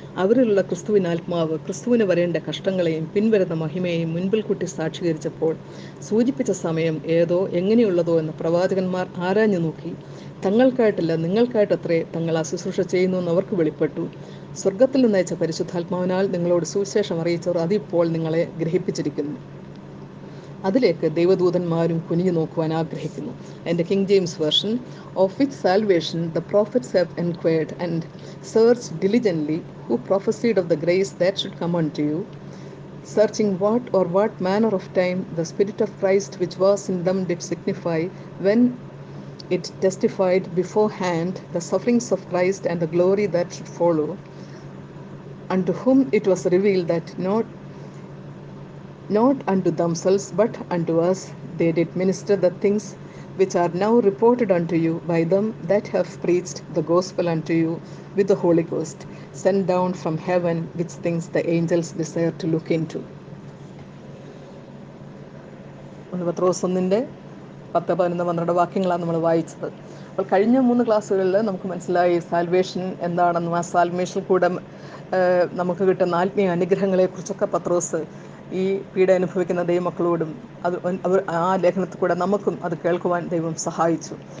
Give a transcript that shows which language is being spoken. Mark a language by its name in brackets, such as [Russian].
[Malayalam] അവരിലുള്ള ക്രിസ്തുവിനാത്മാവ് ക്രിസ്തുവിന് വരേണ്ട കഷ്ടങ്ങളെയും പിൻവരുന്ന മഹിമയെയും മുൻപിൽ കൂട്ടി സാക്ഷീകരിച്ചപ്പോൾ സൂചിപ്പിച്ച സമയം ഏതോ എങ്ങനെയുള്ളതോ എന്ന് പ്രവാചകന്മാർ ആരാഞ്ഞു നോക്കി. തങ്ങൾക്കായിട്ടല്ല നിങ്ങൾക്കായിട്ടത്രേ തങ്ങൾ ആ ശുശ്രൂഷ ചെയ്യുന്നു എന്ന് അവർക്ക് വെളിപ്പെട്ടു. സ്വർഗത്തിൽ നിന്നയച്ച പരിശുദ്ധാത്മാവിനാൽ നിങ്ങളോട് സുവിശേഷം അറിയിച്ചവർ അതിപ്പോൾ നിങ്ങളെ ഗ്രഹിപ്പിച്ചിരിക്കുന്നു. അതിലേക്ക് ദൈവദൂതന്മാരും കുനിഞ്ഞു നോക്കുവാൻ ആഗ്രഹിക്കുന്നു. [English] എൻ്റെ King James version, of which salvation the prophets have enquired and searched diligently, who prophesied of the grace that should come unto you, searching what manner of time the Spirit of Christ which was in them did signify, when it testified beforehand the sufferings of Christ and the glory that should follow, unto whom it was revealed that not unto themselves but unto us they did minister the things which are now reported unto you by them that have preached the gospel unto you with the Holy Ghost, sent down from heaven, which things the angels desire to look into. [Malayalam] പത്രോസ് 1-ന്റെ 10, 11, 12 വാക്യങ്ങളാണ് നമ്മൾ വായിച്ചത്. അപ്പോൾ കഴിഞ്ഞ 3 ക്ലാസ്സുകളിൽ നമുക്ക് മനസ്സിലായി salvation എന്താണെന്നും ആ സാൽവേഷനിൽ കൂടെ നമുക്ക് കിട്ടുന്ന ആത്മീയ അനുഗ്രഹങ്ങളെക്കുറിച്ചൊക്കെ പത്രോസ് ഈ പീഡ അനുഭവിക്കുന്ന ദൈവമക്കളോടും അവർ ആ ലേഖനത്തിൽ കൂടെ നമുക്കും അത് കേൾക്കുവാൻ ദൈവം സഹായിച്ചു.